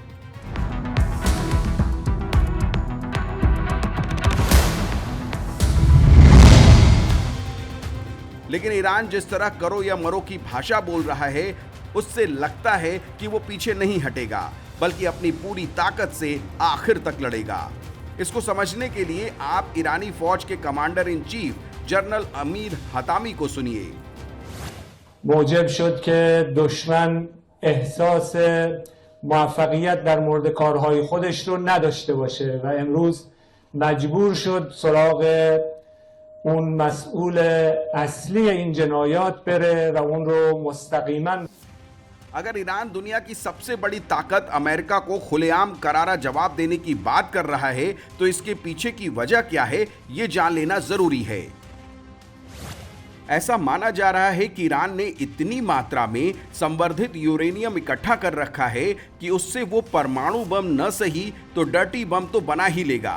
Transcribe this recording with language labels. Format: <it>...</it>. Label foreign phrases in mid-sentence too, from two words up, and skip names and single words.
<hi>लेकिन ईरान जिस तरह करो या मरो की भाषा बोल रहा है, उससे लगता है कि वो पीछे नहीं हटेगा, बल्कि अपनी पूरी ताकत से आखिर तक लड़ेगा। इसको समझने के लिए आप ईरानी फौज के</hi> <en>commander in chief</en> <hi>जनरल अमीर हतामी को सुनिए।</hi> <fa>موجب شد که دشمن احساس موفقیت در مورد کارهای خودش رو نداشته باشه و امروز مجبور شد سراغ اون مسئول اصلی این جنایات بره و اون رو مستقیما</fa> <hi>अगर ईरान दुनिया की सबसे बड़ी ताकत अमेरिका को खुलेआम करारा जवाब देने की बात कर रहा है तो इसके पीछे की वजह क्या है, ये जान लेना जरूरी है। ऐसा माना जा रहा है कि ईरान ने इतनी मात्रा में संवर्धित यूरेनियम इकट्ठा कर रखा है कि उससे वो परमाणु बम न सही तो</hi> <en>dirty bomb</en> <hi>तो बना ही लेगा।</hi>